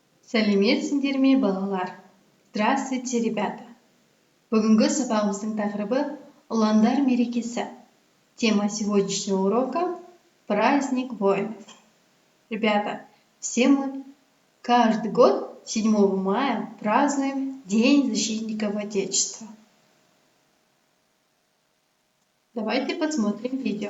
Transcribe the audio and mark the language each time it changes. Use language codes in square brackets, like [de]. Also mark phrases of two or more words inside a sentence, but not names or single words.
[kk] Сәлеметсіңдер ме, балалар? [ru] Здравствуйте, ребята! [kk] Бүгінгі сабағымыздың тақырыбы ұландар мерекесі. [ru] Тема сегодняшнего урока – праздник воинов. Ребята, все мы каждый год 7 мая празднуем День защитников Отечества. Давайте посмотрим видео.